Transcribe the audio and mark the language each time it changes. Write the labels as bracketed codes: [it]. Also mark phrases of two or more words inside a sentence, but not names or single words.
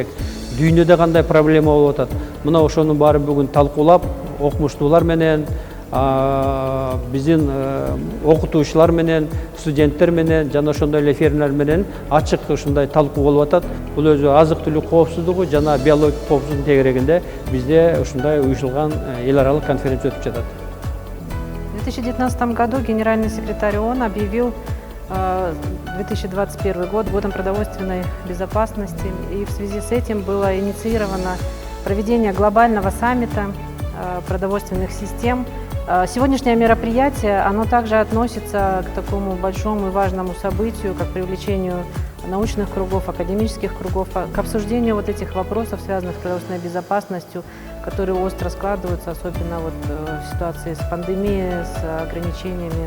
[ky] Дүйнөдө кандай проблема болуп атат? Мына ошонун баарын бүгүн талкуулап, окумуштуулар менен, биздин окутуучулар менен, студенттер менен жана ошондой эле фермерлер менен ачык ушундай талкуу болуп атат. Бул өзү азык-түлүк коопсуздугу жана биологик коопсуздуктун тегерегинде бизде ушундай уюшулган эл аралык конференция өтүп жатат. [ru] В 2019 году генеральный секретарь ООН объявил 2021 год годом продовольственной безопасности, и в связи с этим было инициировано проведение глобального саммита продовольственных систем. Сегодняшнее мероприятие, оно также относится к такому большому и важному событию, как привлечению научных кругов, академических кругов, к обсуждению вот этих вопросов, связанных с продовольственной безопасностью, которые остро складываются, особенно вот в ситуации с пандемией, с ограничениями.